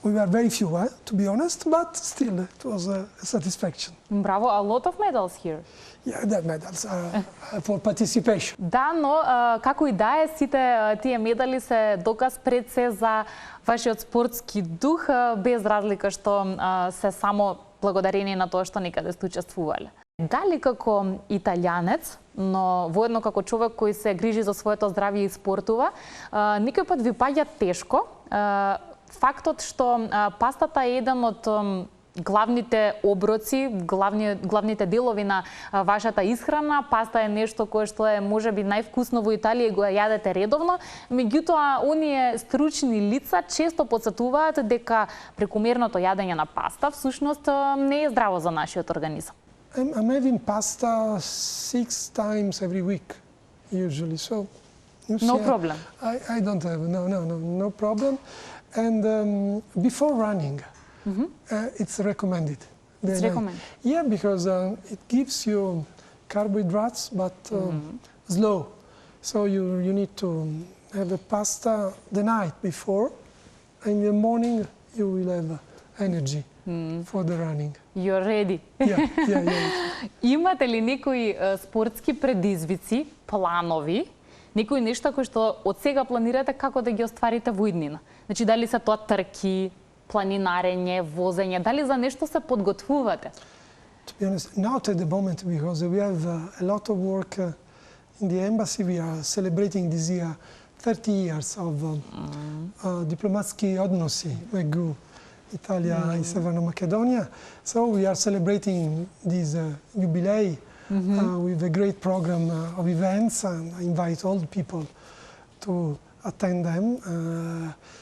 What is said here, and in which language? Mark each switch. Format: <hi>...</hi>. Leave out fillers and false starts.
<en>We were very few, to be honest, but still, it was a satisfaction. Bravo, a lot of medals here. Yeah, the medals are for participation.</en> <mk>Да, но како и да е, сите тие медали се доказ пред се за вашиот спортски дух, без разлика што се само благодарение на тоа што некаде сте учествувале. Дали како италијанец, но воедно како човек кој се грижи за своето здравје и спортува, некој пат ви паѓа тешко фактот што пастата е еден од главните оброци, главните делови на вашата исхрана. Паста е нешто кое што е можеби највкусно во Италија и го јадете редовно. Меѓутоа, оние стручни лица често потсетуваат дека прекомерното јадење на паста всушност не е здраво за нашиот организам.</mk> <en>I'm having pasta 6 times every week, usually. So, you see, No problem. I don't have, no problem. And before running, it's recommended. It's recommended? Yeah, because it gives you carbohydrates, but slow. So you need to have the pasta the night before. In the morning, you will have energy for the running. You're ready. Yeah.</en> <mk>Имате ли некои спортски предизвици, планови, некои нешта кои што од сега планирате како да ги остварите во иднина? Значи, дали се тоа трки, планинарење, возење, дали за нешто се подготвувате?</mk> <en>To be honest, not at the moment, because we have a lot of work in the embassy. We are celebrating this year 30 years of</en> <mk>diplomatski odnosi meѓu Italia i Severna Makedonija.</mk> <en>So we are celebrating this jubilee with a great program of events, and I invite all the people to attend them.</en>